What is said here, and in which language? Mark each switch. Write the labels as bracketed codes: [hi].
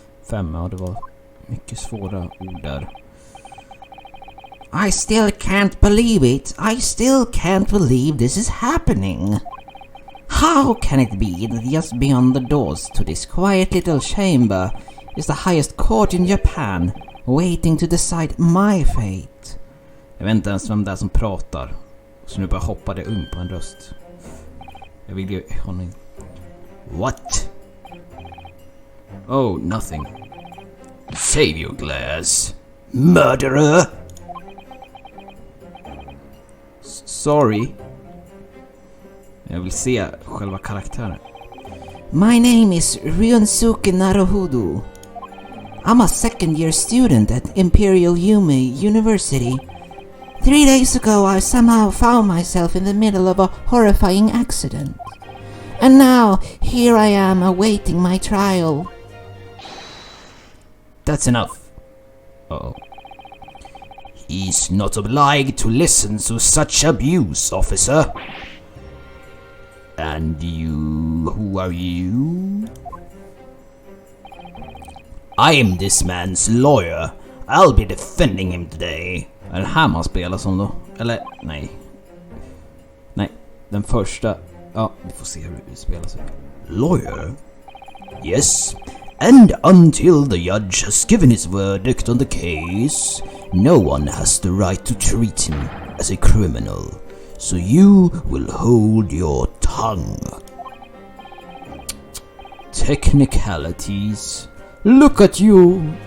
[sv] 5, ja, det var mycket svåra ord där. [en] I still can't believe it. I still can't believe this is happening. How can it be that just beyond the doors to this quiet little chamber is the highest court in Japan, waiting to decide my fate? [sv] Jag vet inte ens vem det är som pratar, så nu bara hoppade jag på en röst. Jag vill ju honom. [en] What? Oh, nothing. Save your glass, murderer. Sorry. [sv] Jag vill se själva karaktären. [en] My name is Runasuke. I'm a second year student at Imperial Yume University. 3 days ago I somehow found myself in the middle of a horrifying accident. And now here I am awaiting my trial. That's enough. Uh-oh. He's not obliged to listen to such abuse, officer. And you, who are you? I am this man's lawyer. I'll be defending him today. [sv] Är det här man spelar som då? Eller, nej. Nej, den första. Ja, vi får se hur det spelas. [en] Lawyer? Yes. And until the judge has given his verdict on the case, no one has the right to treat him as a criminal. So you will hold your tongue. Technicalities. Look at you.